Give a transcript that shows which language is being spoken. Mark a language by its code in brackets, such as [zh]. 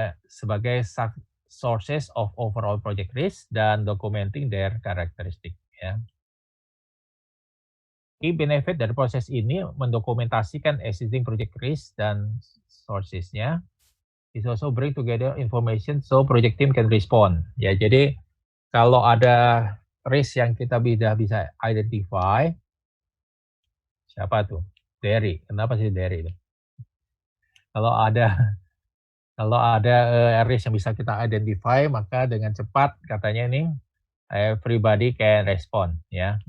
[id] Sebagai [en] sources of overall project risk [id] dan [en] documenting their characteristic ya. Key benefit [id] dari proses ini mendokumentasikan [en] existing project risk [id] dan [en] sources-nya. It also bring together information so project team can respond. [id] Ya, jadi kalau ada risk yang kita bisa identify, siapa tuh? Derry. Kenapa sih Derry itu? Kalau ada risk yang bisa kita identify, maka dengan cepat katanya ini [en] everybody can respond [id] ya.